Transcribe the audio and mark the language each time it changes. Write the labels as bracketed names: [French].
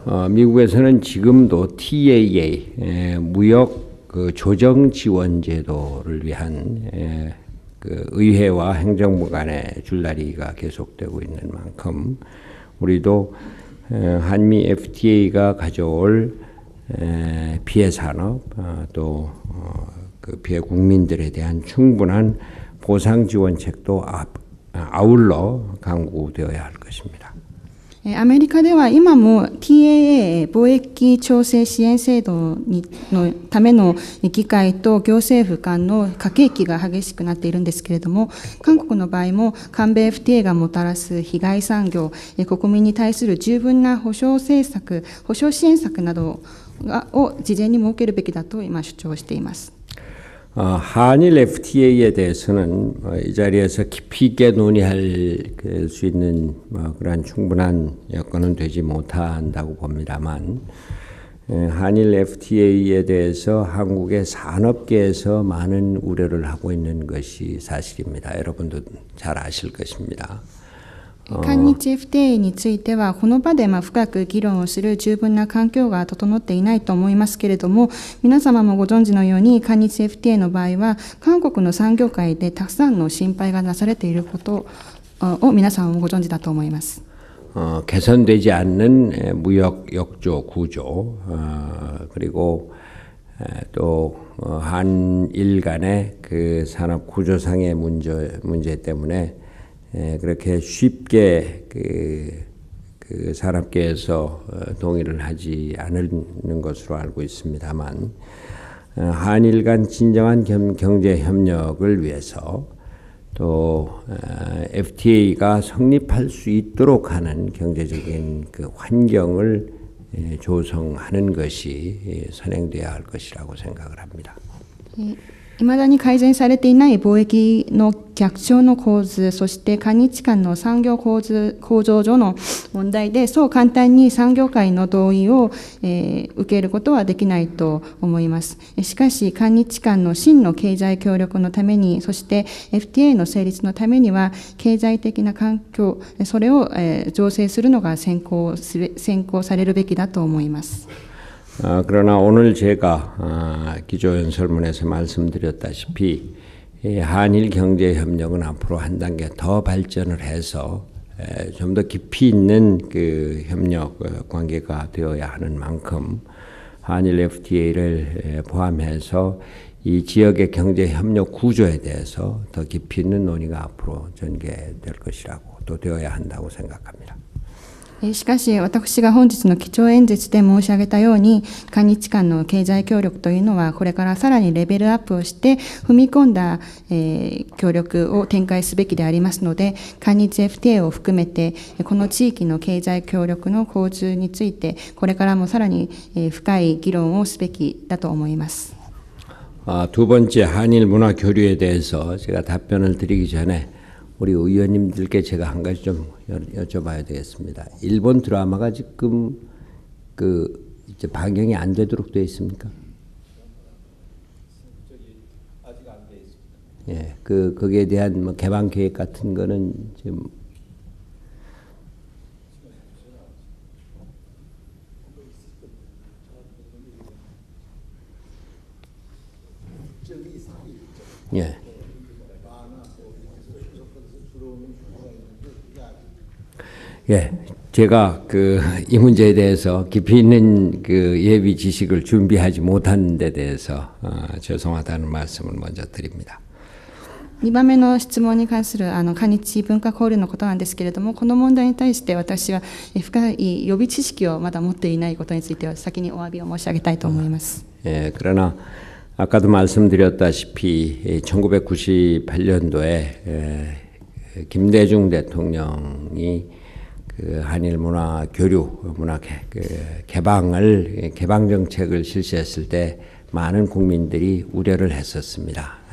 [Korean] 미국에서는 지금도 TAA 무역 그 조정 지원 제도를 위한 그 의회와 행정부 간의 줄다리기가 계속되고 있는 만큼 우리도 한미 FTA가 가져올 피해 산업 또 그 피해 국민들에 대한 충분한 보상 지원책도 아울러 강구되어야 할 것입니다. [Japanese] アメリカでは今も TAA 貿易調整支援制度のための議会と行政府間の駆け引きが激しくなっているんですけれども、韓国の場合も韓米 FTA がもたらす被害産業、国民に対する十分な保障支援策などを事前に設けるべきだと今主張しています。 [Korean] 한일 FTA에 대해서는 이 자리에서 깊이 있게 논의할 수 있는 그런 충분한 여건은 되지 못한다고 봅니다만, 한일 FTA에 대해서 한국의 산업계에서 많은 우려를 하고 있는 것이 사실입니다. 여러분도 잘 아실 것입니다. [Japanese] 韓日 FTA についてはこの場で深く議論をする十分な環境が整っていないと思いますけれども、皆様もご存知のように韓日 FTA の場合は韓国の産業界でたくさんの心配がなされていることを皆様もご存知だと思います。 [Korean] 개선되지 않는 무역 역조 구조 그리고 또 한일 간의 그 산업 구조상의 문제 때문에 그렇게 쉽게 그 산업계에서 동의를 하지 않는 것으로 알고 있습니다만, 한일 간 진정한 경제 협력을 위해서 또 FTA가 성립할 수 있도록 하는 경제적인 그 환경을 조성하는 것이 선행돼야 할 것이라고 생각을 합니다. [Japanese] いまだに改善されていない貿易の逆潮の構図、そして韓日間の産業構造上の問題で、そう簡単に産業界の同意を、受けることはできないと思います。しかし、韓日間の真の経済協力のために、そして FTA の成立のためには、経済的な環境、それを、醸成するのが先行されるべきだと思います。 [Korean] 그러나 오늘 제가 기조연설문에서 말씀드렸다시피 한일 경제협력은 앞으로 한 단계 더 발전을 해서 좀 더 깊이 있는 그 협력 관계가 되어야 하는 만큼 한일 FTA를 포함해서 이 지역의 경제협력 구조에 대해서 더 깊이 있는 논의가 앞으로 전개될 것이라고 또 되어야 한다고 생각합니다. [Japanese] しかし私が本日の基調演説で申し上げたように、韓日間の経済協力というのはこれからさらにレベルアップをして踏み込んだ、協力を展開すべきでありますので、韓日 FTA を含めてこの地域の経済協力の構築についてこれからもさらに、深い議論をすべきだと思います。 [Korean] 두 번째 한일 문화 교류에 대해서 제가 답변을 드리기 전에 우리 의원님들께 제가 한 가지 좀 여쭤봐야 되겠습니다. 일본 드라마가 지금 이제 방영이 안 되도록 되어 있습니까? 아직 안 되어 있습니다. 예, 거기에 대한 뭐 개방 계획 같은 거는 지금 예. 예, 제가 이 문제에 대해서 깊이 있는 예비 지식을 준비하지 못한 데 대해서 죄송하다는 말씀을 먼저 드립니다. [Japanese] 2番目の質問に関する韓日文化交流のことなんですけれども、この問題に対して私は深い予備知識をまだ持っていないことについては先にお詫びを申し上げたいと思います。 [Korean] 그러나 아까도 말씀드렸다시피 1998년도에 김대중 대통령이 한일 문화 교류, 문화 개방 정책을 실시했을 때 많은 국민들이 우려를 했었습니다.